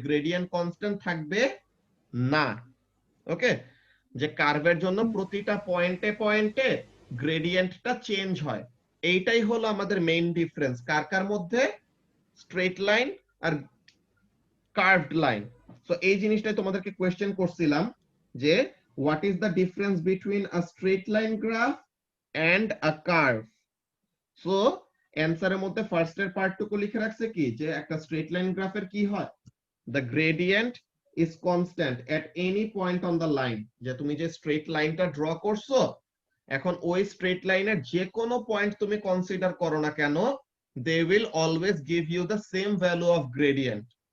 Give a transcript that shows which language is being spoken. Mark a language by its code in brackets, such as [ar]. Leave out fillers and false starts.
[bn] Gradient constant থাকবে না। ওকে, যে কার্ভের জন্য প্রতিটা পয়েন্টে পয়েন্টে গ্রেডিয়েন্টটা চেঞ্জ হয়। এইটাই হলো আমাদের মেইন ডিফারেন্স কার কার মধ্যে, স্ট্রেট লাইন আর কার্ভড লাইন। সো এই জিনিসটাই তোমাদেরকে কোশ্চেন করছিলাম যে [en] what is the difference between a straight line graph and a curve? [bn] So অ্যানসারের মধ্যে ফার্স্ট এর পার্টটুকু লিখে রাখছে কি, যে একটা স্ট্রেট লাইন গ্রাফের কি হয়, [en] the gradient is constant at any point on the line। [bn] যে তুমি যে স্ট্রেট লাইনটা ড্র করছো, এখন ওই স্ট্রেট লাইনের যে কোনো পয়েন্ট তুমি কনসিডার করো না কেন, [en] they will always give you the same value of gradient।